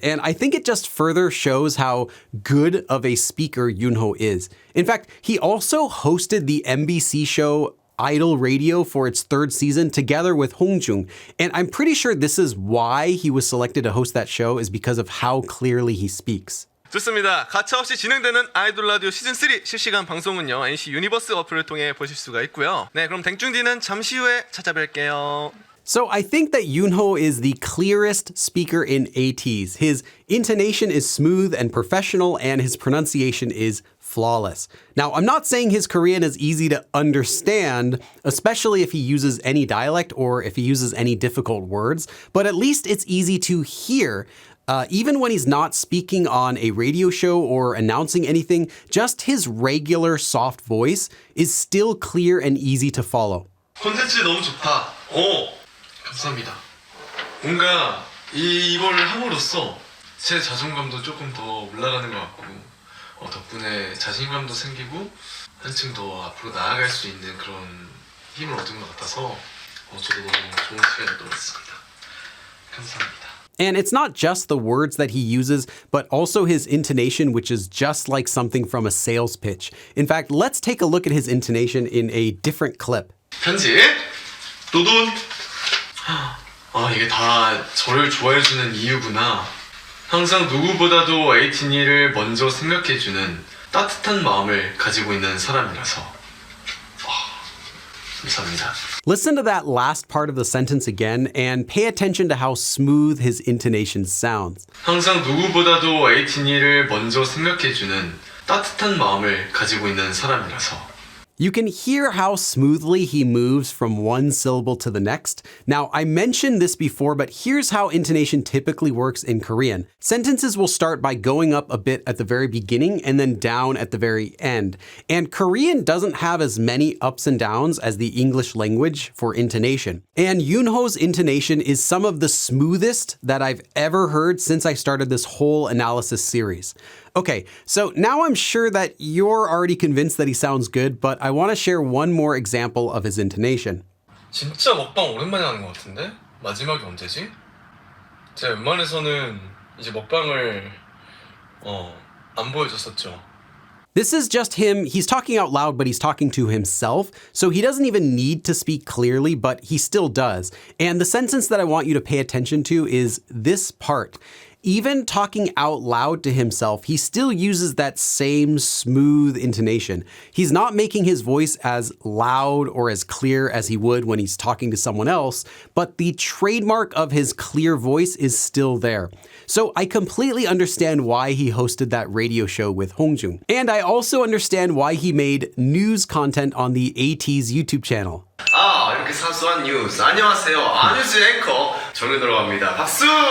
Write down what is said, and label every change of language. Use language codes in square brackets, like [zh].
[en] And I think it just further shows how good of a speaker Yunho is. In fact, he also hosted the MBC show Idol Radio for its 3rd season together with Hongjung. And I'm pretty sure this is why he was selected to host that show, is because of how clearly he speaks. [ko] 좋습니다. 가차없이 진행되는 아이돌 라디오 시즌3 실시간 방송은요, NC 유니버스 어플을 통해 보실 수가 있고요. 네, 그럼 댕충디는 잠시 후에 찾아뵐게요. [en] So I think that Yunho is the clearest speaker in ATEEZ. His intonation is smooth and professional, and his pronunciation is flawless. Now, I'm not saying his Korean is easy to understand, especially if he uses any dialect or if he uses any difficult words, but at least it's easy to hear. Even when he's not speaking on a radio show or announcing anything, just his regular soft voice is still clear and easy to follow. [ko] 콘텐츠 너무 좋다. 감사합니다. 뭔가 이걸 함으로써 제 자존감도 조금 더 올라가는 것 같고 덕분에 자신감도 생기고 한층 더 앞으로 나아갈 수 있는 그런 힘을 얻은 것 같아서 저도 너무 좋은 시간이었던 것 같습니다. 감사합니다. [en] And it's not just the words that he uses, but also his intonation, which is just like something from a sales pitch. In fact, let's take a look at his intonation in a different clip. [ko] 편집 노돈 이게 다 저를 좋아해주는 이유구나. 항상 누구보다도 에이티니를 먼저 생각해주는 따뜻한 마음을 가지고 있는 사람이라서 감사합니다. [en] Listen to that last part of the sentence again and pay attention to how smooth his intonation sounds. [ko] 항상 누구보다도 에이티니를 먼저 생각해주는 따뜻한 마음을 가지고 있는 사람이라서 [en] You can hear how smoothly he moves from one syllable to the next. Now, I mentioned this before, but here's how intonation typically works in Korean. Sentences will start by going up a bit at the very beginning and then down at the very end. And Korean doesn't have as many ups and downs as the English language for intonation. And Yunho's intonation is some of the smoothest that I've ever heard since I started this whole analysis series. Okay, so now I'm sure that you're already convinced that he sounds good, but I want to share one more example of his intonation. [ko] 진짜 먹방 오랜만에 하는 것 같은데? 마지막이 언제지? 제가 웬만해서는 이제 먹방을 안 보여줬었죠. [en] This is just him. He's talking out loud, but he's talking to himself. So he doesn't even need to speak clearly, but he still does. And the sentence that I want you to pay attention to is this part. Even talking out loud to himself, he still uses that same smooth intonation. He's not making his voice as loud or as clear as he would when he's talking to someone else, but the trademark of his clear voice is still there. So I completely understand why he hosted that radio show with Hongjung. And I also understand why he made news content on the ATEEZ YouTube channel. [ko] 이렇게 사소한 뉴스. 안녕하세요. 뉴스 앵커 정윤호라고 합니다. 박수!